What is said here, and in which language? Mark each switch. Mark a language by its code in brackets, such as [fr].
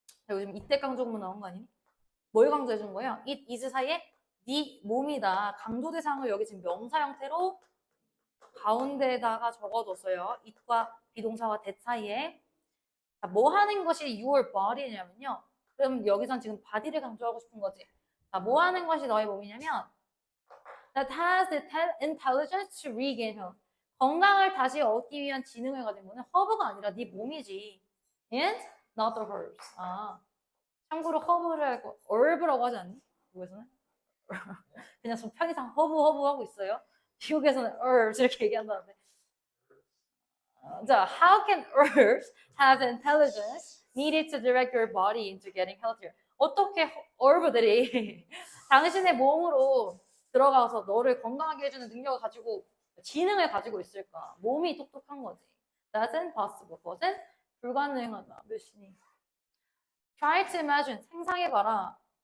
[ko] 요즘 이때 강조문 나온 거 아니니? 뭘 강조해 준 거예요? [en] it is [ko] 사이에 네 몸이다. 강조 대상을 여기 지금 명사 형태로 가운데다가 적어뒀어요. it과 비동사와 that 사이에 뭐 하는 것이 [en] your body [ko] 냐면요. 그럼 여기선 지금 body를 강조하고 싶은 거지. 자, 뭐 하는 것이 너의 몸이냐면 [en] that has the intelligence to regain health. [ko] 건강을 다시 얻기 위한 지능을 가진 거는 허브가 아니라 네 몸이지. [en] And not the herbs. [ko] 아, 참고로 허브를 알고 herb라고 하지 않니? 미국에서는? 그냥 좀 편의상 허브 하고 있어요. 미국에서는 herbs 이렇게 얘기한다는데. [en] 자, how can herbs have the intelligence needed to direct your body into getting healthier? [ko] 어떻게 herb들이 당신의 몸으로 들어가서 너를 건강하게 해주는 능력을 가지고 지능을 가지고 있을까? 몸이 똑똑한 거지. [en] That's impossible. [ko] 그것은 불가능하다. 몇 시니? [en] Try to imagine. [ko] 상상해봐라.